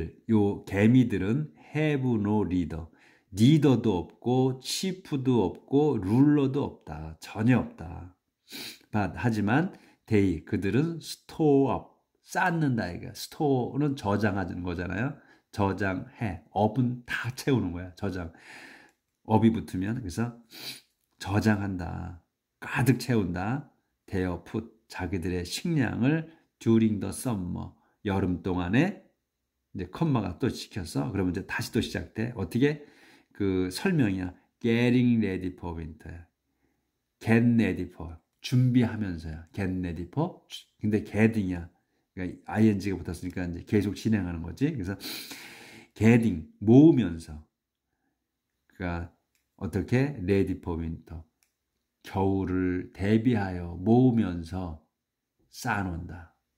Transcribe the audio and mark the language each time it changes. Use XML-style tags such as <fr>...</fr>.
<ko>요 개미들은</ko> <en>have no leader.</en> <ko>리더도 없고, chief도 없고, 룰러도 없다. 전혀 없다. 하지만 그들은 store up, 쌓는다. 이거. store는 저장하는 거잖아요. 저장해. 업은 다 채우는 거야. 저장. 업이 붙으면 그래서 저장한다. 가득 채운다.</ko> <en>their food,</en> <ko>자기들의 식량을</ko> <en>during the summer,</en> <ko>여름 동안에 이제 컴마가 또 시켰어. 그러면 이제 다시 또 시작돼. 어떻게? 그 설명이야.</ko> <en>getting ready for winter. get ready for.</en> <ko>준비하면서요.</ko> <en>get ready for.</en> <ko>근데 getting이야. 그러니까 ing가 붙었으니까 이제 계속 진행하는 거지. 그래서 getting, 모으면서. 그러니까 어떻게?</ko> <en>ready for winter.</en> <ko>겨울을 대비하여 모으면서 쌓아놓는다.</ko>